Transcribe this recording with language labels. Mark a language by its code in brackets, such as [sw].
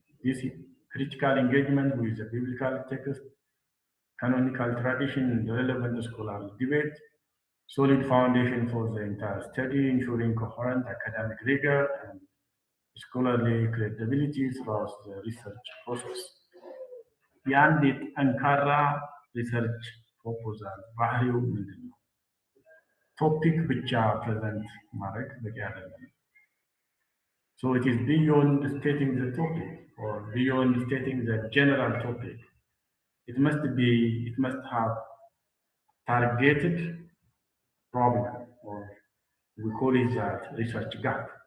[en] This critical engagement with the biblical text, canonical tradition, and relevant scholarly debate, solid foundation for the entire study, ensuring coherent academic rigor and scholarly credibility throughout the research process. [am] የአንድ ጠንካራ ሪሰርች ፕሮፖዛል ባህሪው ምንድን ነው? ቶፒክ ብቻ ፕሬዘንት ማድረግ በቂ አይደለም። [en] So it is beyond stating the topic or beyond stating the general topic. It must have targeted problem, or we call it that research gap.